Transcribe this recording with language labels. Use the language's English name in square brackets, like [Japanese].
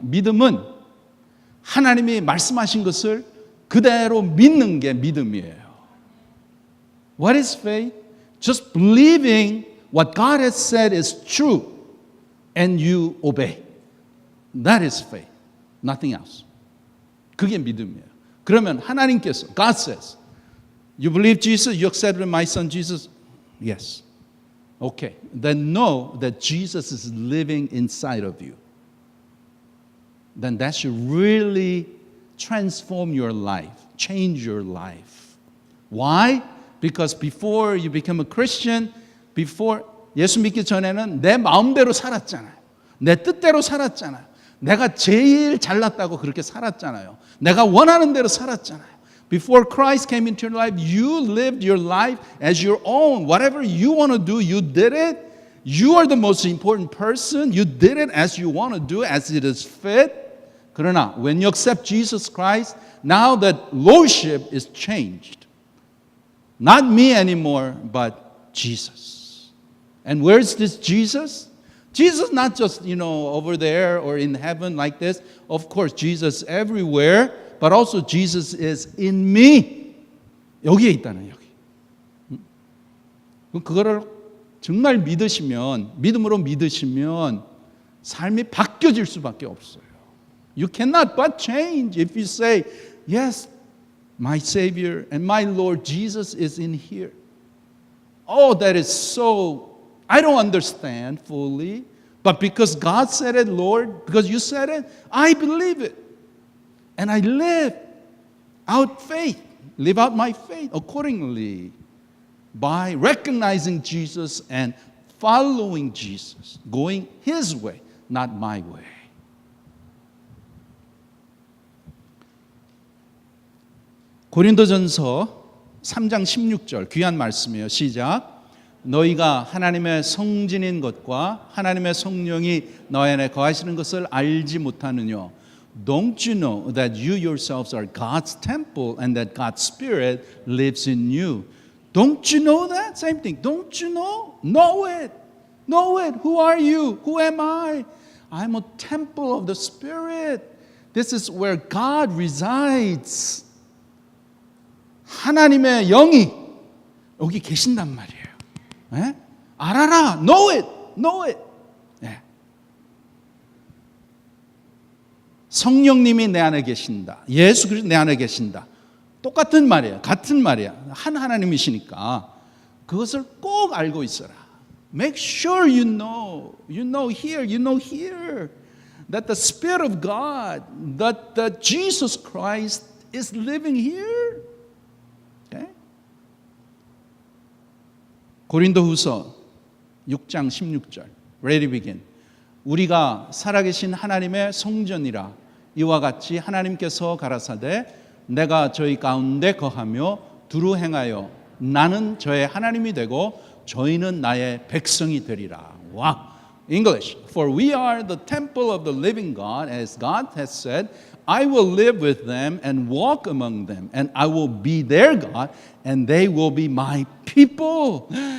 [Korean] 믿음은 하나님이 말씀하신 것을 그대로 믿는 게 믿음이에요. [English] What is faith? Just believing what God has said is true and you obey. That is faith. Nothing else. [Korean] 그게 믿음이에요. 그러면 하나님께서 [English] God says, you believe Jesus? You accepted my son Jesus? Yes. Okay, then know that Jesus is living inside of you. Then that should really transform your life, change your life. Why? Because before you become a Christian, before [Korean] 예수 믿기 전에는 내 마음대로 살았잖아요. 내 뜻대로 살았잖아요. 내가 제일 잘났다고 그렇게 살았잖아요. 내가 원하는 대로 살았잖아요. [English] Before Christ came into your life, you lived your life as your own. Whatever you want to do, you did it. You are the most important person. You did it as you want to do, as it is fit. [Korean] 그러나 [English] when you accept Jesus Christ, now that lordship is changed. Not me anymore, but Jesus. And where's this Jesus? Jesus not just, over there or in heaven like this. Of course, Jesus everywhere. But also Jesus is in me. [Korean] 여기에 있다는 여기. 그거를 정말 믿음으로 믿으시면 삶이 바뀌어질 수밖에 없어요. [English] You cannot but change if you say, yes, my Savior and my Lord Jesus is in here. Oh, that is so, I don't understand fully. But because God said it, Lord, because you said it, I believe it. And I live out faith, live out my faith accordingly by recognizing Jesus and following Jesus, going His way, not my way. [Korean] 고린도전서 3장 16절 귀한 말씀이에요. 시작. 너희가 하나님의 성진인 것과 하나님의 성령이 너희 안에 거하시는 것을 알지 못하느냐? [English] Don't you know that you yourselves are God's temple and that God's Spirit lives in you? Don't you know that? Same thing. Don't you know? Know it. Know it. Who are you? Who am I? I'm a temple of the Spirit. This is where God resides. [Korean] 하나님의 영이 여기 계신단 말이에요. 네? 알아라. [English] Know it. Know it. [Korean] 네. 성령님이 내 안에 계신다. 예수 그리스도 내 안에 계신다. 똑같은 말이에요. 같은 말이야. 한 하나님이시니까 그것을 꼭 알고 있어라. [English] Make sure you know. You know here. You know here. that the Spirit of God, that Jesus Christ is living here. Okay? [Korean] 고린도후서 6장 16절. [English] Ready begin. [Korean] 우리가 살아계신 하나님의 성전이라 이와 같이 하나님께서 가라사대 내가 저희 가운데 거하며 두루 행하여 나는 저의 하나님이 되고 저희는 나의 백성이 되리라. 와. English. [English] For we are the temple of the living God, as God has said, I will live with them and walk among them, and I will be their God, and they will be my people.